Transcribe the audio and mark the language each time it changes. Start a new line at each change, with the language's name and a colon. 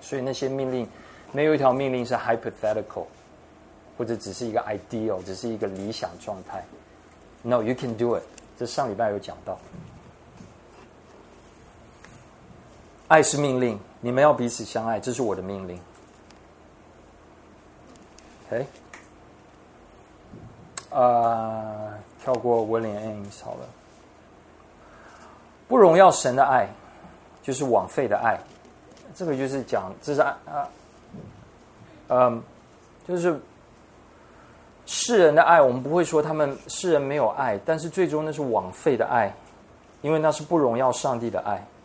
Chinese: 所以那些命令，没有一条命令是 hypothetical 或者只是一个 ideal， 只是一个理想状态。
English: No, you can do it。
Chinese: 这上礼拜有讲到，爱是命令，你们要彼此相爱，这是我的命令。 OK， 跳过 William Ames 好了。不荣耀神的爱，就是枉费的爱。这个就是讲，这是就是世人的爱，我们不会说他们世人没有爱，但是最终那是枉费的爱，因为那是不荣耀上帝的爱。